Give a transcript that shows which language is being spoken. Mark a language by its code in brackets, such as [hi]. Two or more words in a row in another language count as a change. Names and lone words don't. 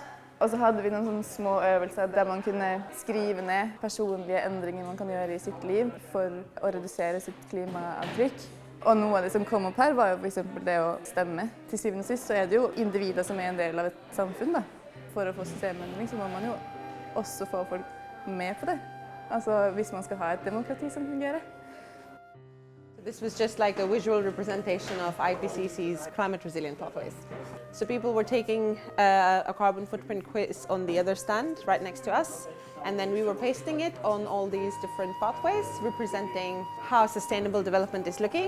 [no] Og så hadde vi noen sånne små øvelser der man kunne skrive ned personlige endringer man kan gjøre i sitt liv for å redusere sitt klimaavtrykk. Og noe av det som kom opp her var jo for eksempel det å stemme. Til syvende og sist så er det jo individer som er en del av et samfunn da. For å få systemendring så må man jo også få folk med på det. Altså hvis man skal ha et demokrati som fungerer. [en] This was just like a visual representation of IPCC's climate resilient pathways. So people were taking a carbon footprint quiz on the other stand right next to us, and then we were pasting it on all these different pathways representing how sustainable development is looking.